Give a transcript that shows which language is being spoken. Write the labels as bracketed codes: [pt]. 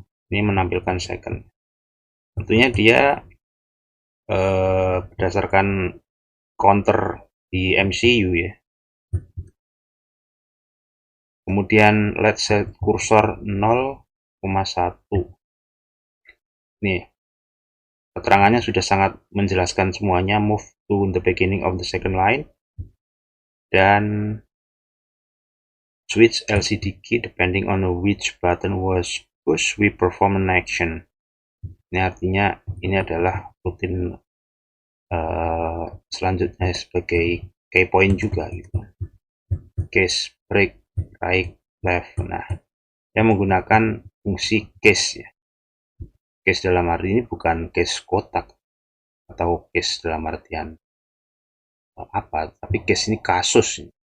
[id] Ini menampilkan second. Tentunya dia berdasarkan counter di MCU ya. Kemudian [en] let's set [id] kursor 0,1. Nih, keterangannya sudah sangat menjelaskan semuanya. [en] Move to the beginning of the second line [id] dan [en] switch LCD key depending on which button was pushed, we perform an action. [id] Ini artinya ini adalah rutin selanjutnya sebagai key point juga gitu. Case, break, right, left. Nah, dia menggunakan fungsi case ya. Case dalam arti ini bukan case kotak atau case dalam artian apa, tapi case ini kasus.